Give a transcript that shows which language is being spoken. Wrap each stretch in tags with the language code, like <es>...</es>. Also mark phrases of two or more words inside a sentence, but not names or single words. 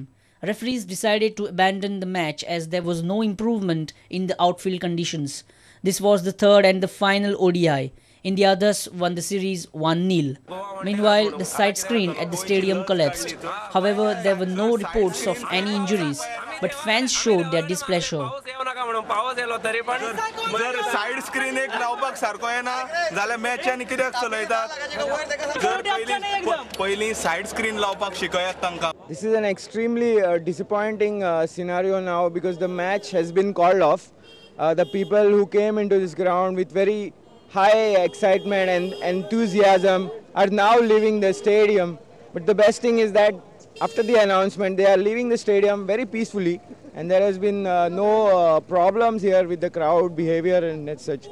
<en>Referees decided to abandon the match as there was no improvement in the outfield conditions. This was the third and the final ODI. India thus won the series 1-0. Meanwhile, the side screen at the stadium collapsed. However, there were no reports of any injuries, but fans showed their displeasure. side screen</en> <kok>एक लावपाक सारको येना जाल्यार मॅचान कित्याक चलयतात पयलीं</kok> <en>side screen</en> <kok>लावपाक शिकयात तांकां.</kok> <en>This is an extremely disappointing scenario now because the match has been called off. The people who came into this ground with very high excitement and enthusiasm are now leaving the stadium. But the best thing is that after the announcement, they are leaving the stadium very peacefully, and there has been no problems here with the crowd behavior and such.</en>